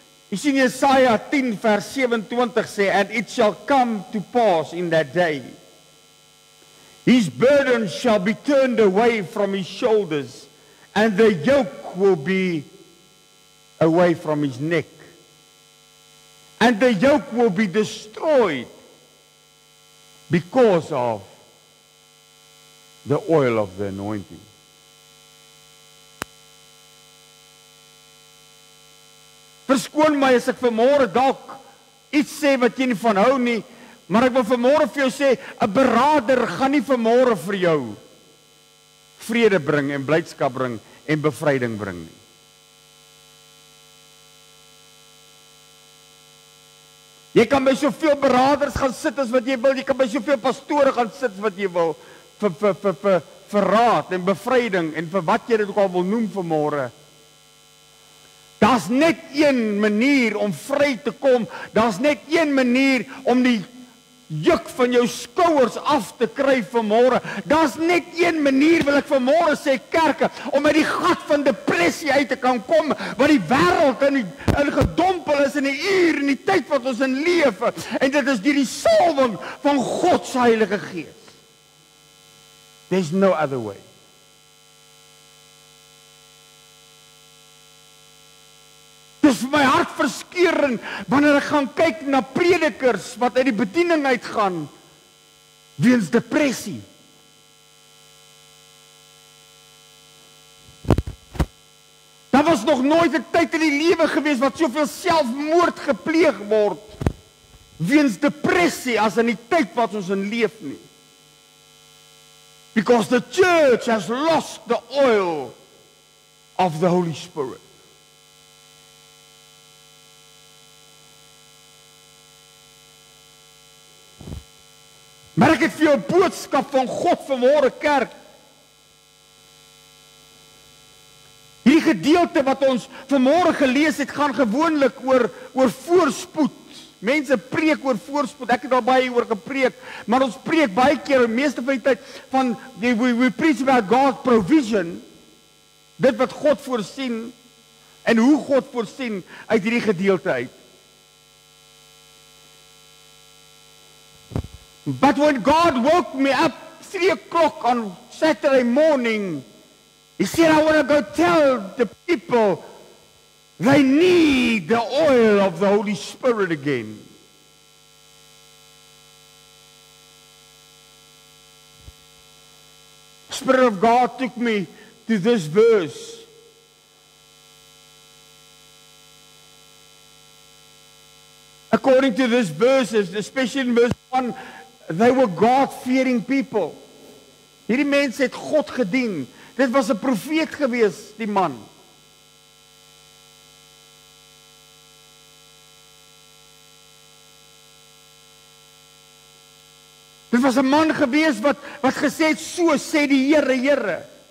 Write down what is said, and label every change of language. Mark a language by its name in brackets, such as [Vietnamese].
[Afrikaans] Jy sien Jesaja 10 vers 27 sê, [English] and it shall come to pass in that day, his burden shall be turned away from his shoulders, and the yoke will be away from his neck, and the yoke will be destroyed because of the oil of the anointing. [Afrikaans] Verskoon my as ek vanmôre dalk iets sê wat jy nie van hou nie, maar ek wil vanmôre vir jou sê, 'n beraader gaan nie vanmôre vir jou vrede bring en blydskap bring en bevryding bring nie. Jy kan by soveel beraders gaan sit as wat jy wil, jy kan by soveel pastore gaan sit wat jy wil, vir raad en bevryding en vir wat jy dit ook al wil noem vanmôre. Daar's net een manier om vry te kom, daar's net een manier om die juk van jou skouers af te kry vanmôre. Daar's net een manier, wil ek vanmôre sê, kerke, om uit die gat van depressie uit te kan kom, wat die wêreld in gedompel is in die uur, in die tyd wat ons in leef, en dit is deur die salwing van God se Heilige Gees. [English] There's no other way. [Afrikaans] Dis vir my hart verskeurend wanneer ek gaan kyk na predikers wat uit die bediening uitgaan weens depressie. Daar was nog nooit 'n tyd in die lewe gewees wat soveel selfmoord gepleeg word weens depressie as in die tyd wat ons in leef nie. [English] Because the church has lost the oil of the Holy Spirit. [Afrikaans] Maar ek het vir jou 'n boodskap van God vanmôre kerk. Hierdie gedeelte wat ons vanmôre gelees het, gaan gewoonlik oor voorspoed. Mense preek oor voorspoed. Ek het al baie oor gepreek, maar ons preek baie keer, meeste van die tyd van [English] we preach about God's provision. [Afrikaans] Dit wat God voorsien en hoe God voorsien uit hierdie gedeelte uit. [English] But when God woke me up 3 o'clock on Saturday morning, He said, I want to go tell the people they need the oil of the Holy Spirit again. The Spirit of God took me to this verse. According to this verse, especially in verse 1, they were God-fearing people. [Afrikaans] Hierdie mense het God gedien. Dit was 'n profeet gewees, die man. Dit was 'n man gewees wat gesê het, so sê die Here, Here.